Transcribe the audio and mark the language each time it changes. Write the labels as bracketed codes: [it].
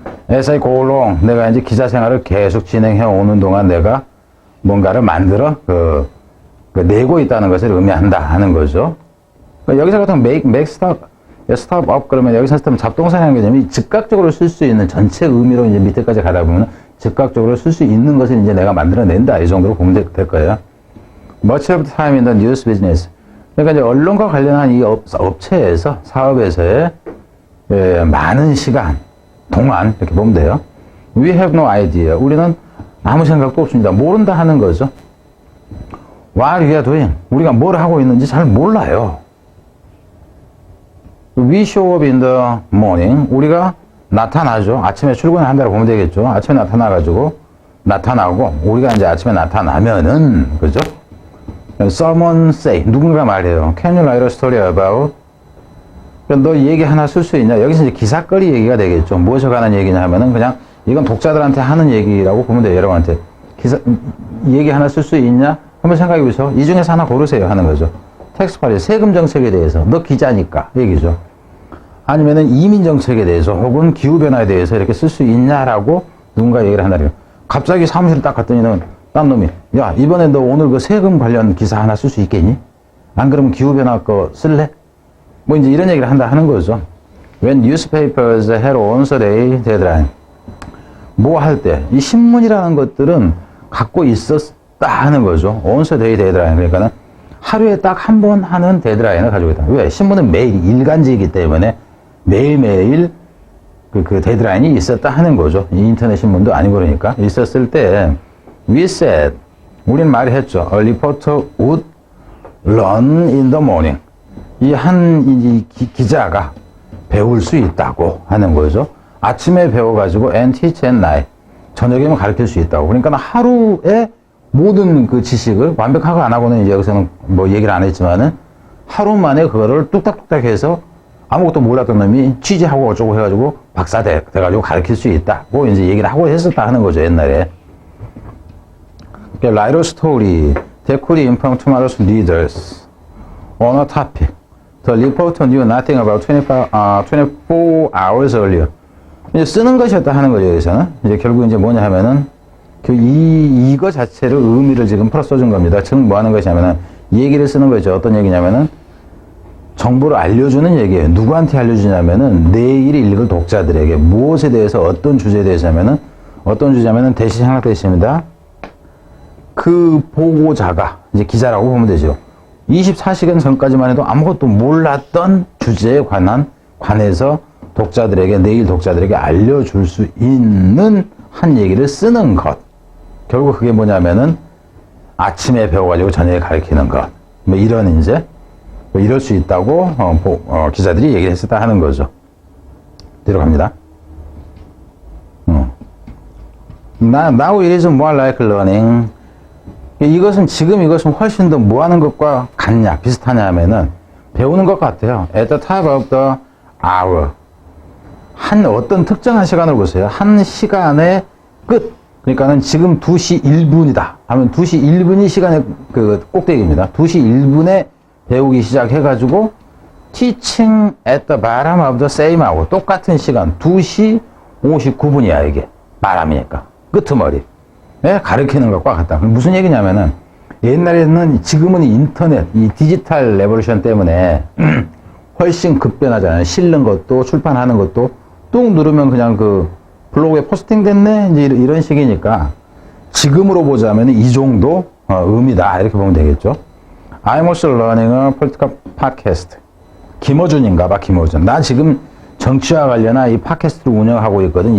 [en] As I go along, [ko] 내가 이제 기자 생활을 계속 진행해 오는 동안 내가 뭔가를 만들어, 내고 있다는 것을 의미한다 하는 거죠. 여기서 같은 [en] make stop up [ko] 그러면 여기서 쓰면 잡동사라는 개념이 즉각적으로 쓸 수 있는 전체 의미로 이제 밑에까지 가다 보면 즉각적으로 쓸 수 있는 것을 이제 내가 만들어낸다. 이 정도로 보면 될 거예요. [en] Much of the time in the news business. [ko] 그러니까 이제 언론과 관련한 이 업체에서, 사업에서의 많은 시간 동안, 이렇게 보면 돼요. [en] We have no idea. [ko] 우리는 아무 생각도 없습니다. 모른다 하는 거죠. [en] What we are doing. [ko] 우리가 뭘 하고 있는지 잘 몰라요. [en] We show up in the morning. [ko] 우리가 나타나죠. 아침에 출근을 한다고 보면 되겠죠. 아침에 나타나고, 우리가 이제 아침에 나타나면은, 그죠? [en] Someone say, [ko] 누군가 말해요. [en] Can you write a story about? [ko] 너 얘기 하나 쓸 수 있냐? 여기서 이제 기사거리 얘기가 되겠죠. 무엇에 관한 얘기냐 하면은 그냥 이건 독자들한테 하는 얘기라고 보면 돼요. 여러분한테. 얘기 하나 쓸 수 있냐? 한번 생각해 보세요. 이 중에서 하나 고르세요. 하는 거죠. 텍스 관리, 세금 정책에 대해서. 너 기자니까. 얘기죠. 아니면은 이민 정책에 대해서 혹은 기후변화에 대해서 이렇게 쓸 수 있냐라고 누군가 얘기를 한다래요. 갑자기 사무실을 딱 갔더니는 딴 놈이, 야, 이번에 너 오늘 그 세금 관련 기사 하나 쓸 수 있겠니? 안 그러면 기후변화 거 쓸래? 뭐 이제 이런 얘기를 한다 하는 거죠. [en] When newspapers had once a day deadline. [ko] 뭐 할 때, 이 신문이라는 것들은 갖고 있었다 하는 거죠. [en] once a day deadline. [ko] 그러니까는 하루에 딱 한 번 하는 데드라인을 가지고 있다. 왜? 신문은 매일 일간지이기 때문에 매일매일 그 데드라인이 있었다 하는 거죠. 인터넷 신문도 아니고 그러니까. 있었을 때, [en] we said, [ko] 우린 말했죠. [en] A reporter would learn in the morning. [ko] 이 기자가 배울 수 있다고 하는 거죠. 아침에 배워가지고 [en] and teach at night. [ko] 저녁에는 가르칠 수 있다고. 그러니까 하루에 모든 그 지식을 완벽하고 안 하고는 이제 여기서는 뭐 얘기를 안 했지만은 하루 만에 그거를 뚝딱뚝딱 해서 아무것도 몰랐던 놈이 취재하고 어쩌고 해가지고 박사 돼가지고 가르칠 수 있다고 이제 얘기를 하고 했었다 하는 거죠, 옛날에. [en] Write a story that could inform tomorrow's readers on a topic. The reporter knew nothing about 24 hours earlier. [ko] 이제 쓰는 것이었다 하는 거죠, 여기서는. 이제 결국 이제 뭐냐 하면은, 이거 자체를 의미를 지금 풀어 써준 겁니다. 즉, 뭐 하는 것이냐면은, 이 얘기를 쓰는 거죠. 어떤 얘기냐면은, 정보를 알려주는 얘기예요. 누구한테 알려주냐면은, 내일 읽을 독자들에게 무엇에 대해서 어떤 주제에 대해서냐면은, 어떤 주제냐면은, 대시 생략되어 그 보고자가, 이제 기자라고 보면 되죠. 24시간 전까지만 해도 아무것도 몰랐던 주제에 관해서 독자들에게, 내일 독자들에게 알려줄 수 있는 한 얘기를 쓰는 것. 결국 그게 뭐냐면은 아침에 배워가지고 저녁에 가르치는 것. 뭐 이런 이제, 뭐 이럴 수 있다고 기자들이 얘기를 했었다 하는 거죠. 뒤로 갑니다. [en] Now it is more like learning. [ko] 지금 이것은 훨씬 더 뭐 하는 것과 같냐, 비슷하냐 하면은 배우는 것 같아요. [en] At the top of the hour. [ko] 어떤 특정한 시간을 보세요. 한 시간의 끝. 그러니까는 지금 2시 1분이다. 하면 2시 1분이 시간의 그 꼭대기입니다. 2시 1분에 배우기 시작해가지고 [en] teaching at the bottom of the same hour. [ko] 똑같은 시간. 2시 59분이야, 이게. 바람이니까. 끄트머리. 네, 가르치는 것과 같다. 무슨 얘기냐면은 옛날에는 지금은 인터넷, 이 디지털 레볼루션 때문에 훨씬 급변하잖아요. 실는 것도 출판하는 것도 뚝 누르면 그냥 그 블로그에 포스팅 됐네? 이제 이런 식이니까 지금으로 보자면 이 정도 의미다. 이렇게 보면 되겠죠. [en] I'm also learning a political podcast. [ko] 김어준인가 봐, 김어준. 나 지금 정치와 관련한 이 팟캐스트를 운영하고 있거든.